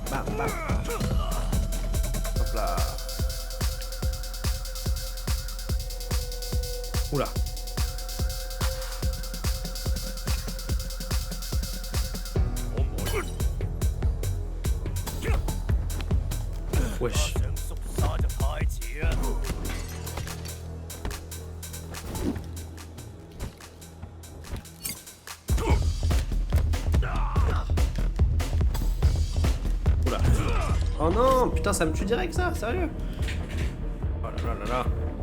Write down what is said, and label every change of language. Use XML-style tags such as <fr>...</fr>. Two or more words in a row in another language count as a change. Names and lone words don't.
<fr>Bam. Hop là. Oula. Wesh.</fr> <yue>想縮沙就太遲啊！</yue> <fr>Oula. Oh non, putain, ça me tue direct ça, sérieux. Oh là là là là.</fr>